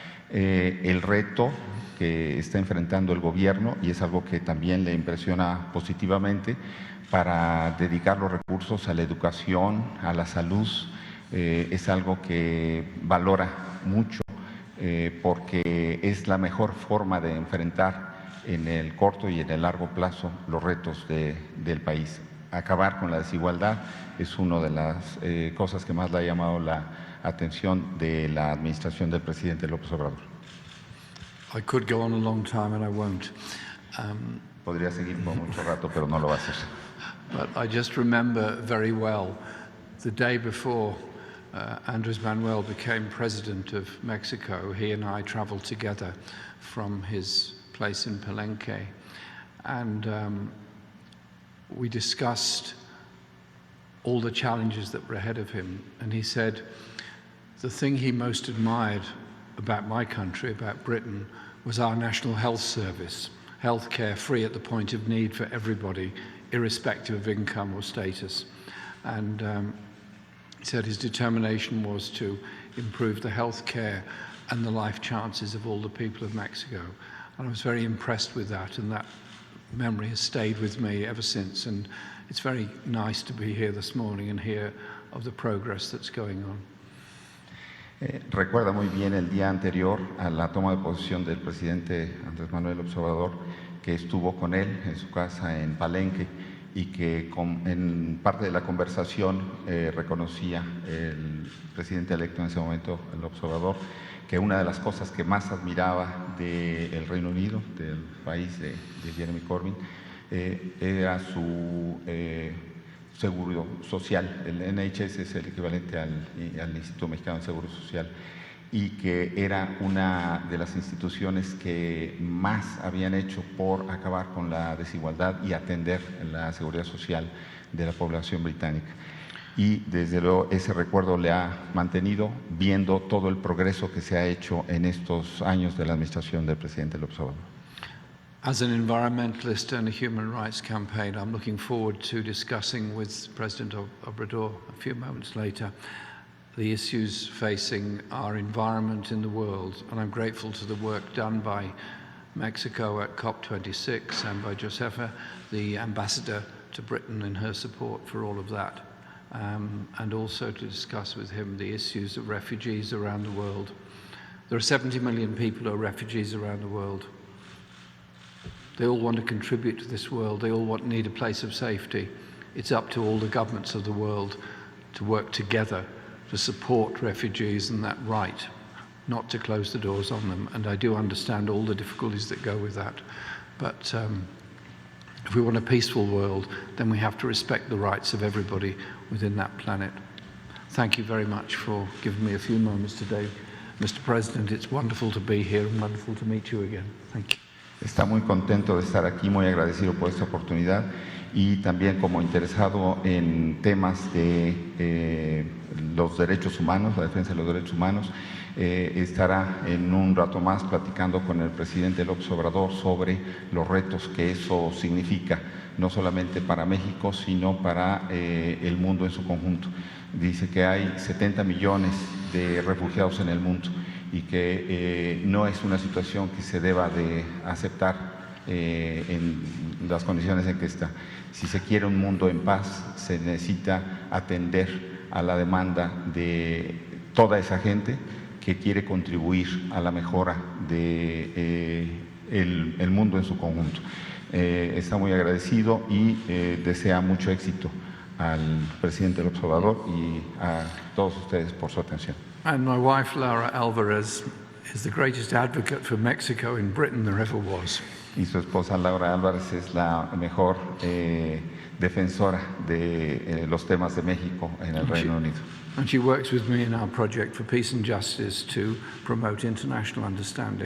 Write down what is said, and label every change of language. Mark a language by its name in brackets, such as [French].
[Spanish] El reto que está enfrentando el gobierno, y es algo que también le impresiona positivamente, para dedicar los recursos a la educación, a la salud, es algo que valora mucho porque es la mejor forma de enfrentar en el corto y en el largo plazo los retos del país. Acabar con la desigualdad es una de las cosas que más le ha llamado la atención de la administración del presidente López Obrador. [English] I could go on a long time and I won't. [Spanish] Podría seguir por mucho rato, pero no lo va a hacer. [English] But I just remember very well the day before Andrés Manuel became president of Mexico, he and I traveled together from his place in Palenque, and we discussed all the challenges that were ahead of him. And he said the thing he most admired about my country, about Britain, was our National Health Service, healthcare free at the point of need for everybody, irrespective of income or status. And he said his determination was to improve the healthcare and the life chances of all the people of Mexico. And I was very impressed with that, and that memory has stayed with me ever since. And it's very nice to be here this morning and hear of the progress that's going on. [Spanish] Recuerda muy bien el día anterior a la toma de posesión del presidente Andrés Manuel López Obrador, que estuvo con él en su casa en Palenque y que en parte de la conversación reconocía el presidente electo en ese momento, López Obrador, que una de las cosas que más admiraba del Reino Unido, del país de Jeremy Corbyn, era su seguro social. El NHS es el equivalente al Instituto Mexicano de Seguro Social, y que era una de las instituciones que más habían hecho por acabar con la desigualdad y atender la seguridad social de la población británica. Y desde luego ese recuerdo le ha mantenido, viendo todo el progreso que se ha hecho en estos años de la administración del presidente López Obrador. [English] As an environmentalist and a human rights campaigner, I'm looking forward to discussing with President Obrador a few moments later the issues facing our environment in the world, and I'm grateful to the work done by Mexico at COP26 and by Josefa, the ambassador to Britain, in her support for all of that, and also to discuss with him the issues of refugees around the world. There are 70 million people who are refugees around the world. They all want to contribute to this world. They all need a place of safety. It's up to all the governments of the world to work together to support refugees and that right, not to close the doors on them. And I do understand all the difficulties that go with that. But if we want a peaceful world, then we have to respect the rights of everybody within that planet. Thank you very much for giving me a few moments today, Mr. President. It's wonderful to be here and wonderful to meet you again. Thank you. [Spanish] Está muy contento de estar aquí, muy agradecido por esta oportunidad, y también como interesado en temas de los derechos humanos, la defensa de los derechos humanos. Estará en un rato más platicando con el presidente López Obrador sobre los retos que eso significa, no solamente para México, sino para el mundo en su conjunto. Dice que hay 70 millones de refugiados en el mundo, y que no es una situación que se deba de aceptar en las condiciones en que está. Si se quiere un mundo en paz, se necesita atender a la demanda de toda esa gente que quiere contribuir a la mejora del mundo en su conjunto. Está muy agradecido y desea mucho éxito al presidente López Obrador y a todos ustedes por su atención. [English] And my wife, Laura Alvarez, is the greatest advocate for Mexico in Britain there ever was. [Spanish] Y su esposa Laura Álvarez es la mejor defensora de los temas de México en el Reino Unido. [English] And she works with me in our project for peace and justice to promote international understanding.